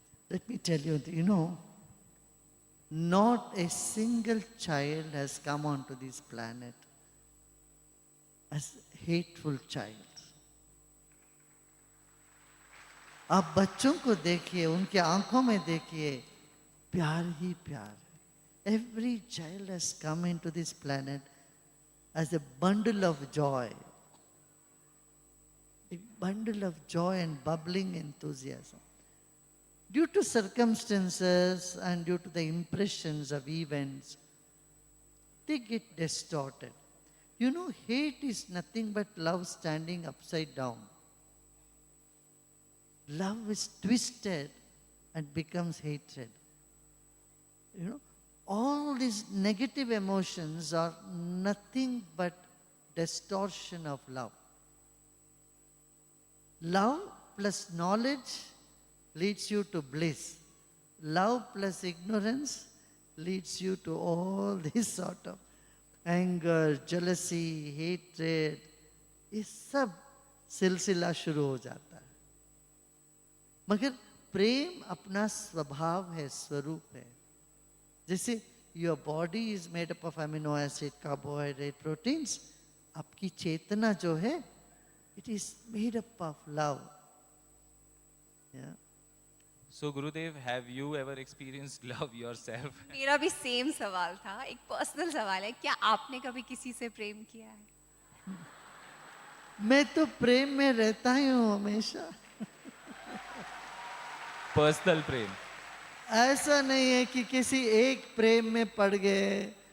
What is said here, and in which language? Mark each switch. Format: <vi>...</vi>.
<en>Let me tell you, not a single child has come onto this planet as hateful child.</en> <hi>आप बच्चों को देखिए, उनके आंखों में देखिए, प्यार ही प्यार है.</hi> <en>Every child has come into this planet as a bundle of joy. A bundle of joy and bubbling enthusiasm. Due to circumstances and due to the impressions of events, they get distorted. Hate is nothing but love standing upside down. Love is twisted and becomes hatred. All these negative emotions are nothing but distortion of love. Love plus knowledge leads you to bliss. Love plus ignorance leads you to all this sort of anger, jealousy, hatred.</en> <hi>ये सब सिलसिला शुरू हो जाता है. मगर प्रेम अपना स्वभाव है, स्वरूप है.</hi> <en>जैसे your body is made up of amino acid, carbohydrate, proteins,</en> <hi>आपकी चेतना जो है,</hi> <en>It is made up of love. So Gurudev, have you ever experienced love yourself?</en> <hi>मेरा भी सेम सवाल था, एक पर्सनल सवाल है, क्या आपने कभी किसी से प्रेम किया है? मैं तो प्रेम में रहता ही हूँ हमेशा.</hi> <en>Personal prem.</en> <hi>ऐसा नहीं है कि किसी एक प्रेम में पड़ गए.</hi>